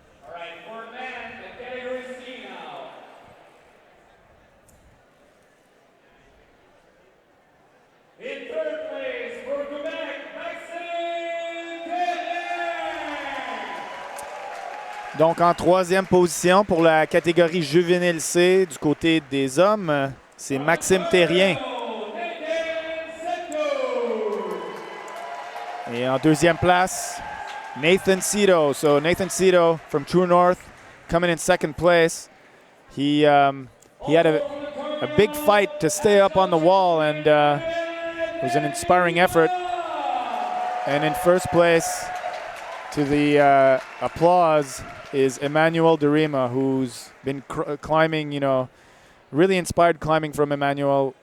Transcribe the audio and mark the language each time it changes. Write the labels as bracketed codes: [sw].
[en] All right, for men, the category C now. In third place for Quebec, Maxime Tellin. [fr] Donc, en troisième position pour la catégorie juvénile C du côté des hommes, c'est Maxime Terrien. Et en deuxième place, Nathan Cito. [en] So Nathan Cito from True North coming in second place. He had a big fight to stay up on the wall, and it was an inspiring effort. And in first place, to the applause, is Emmanuel Derima, who's been climbing, you know, really inspired climbing from Emmanuel.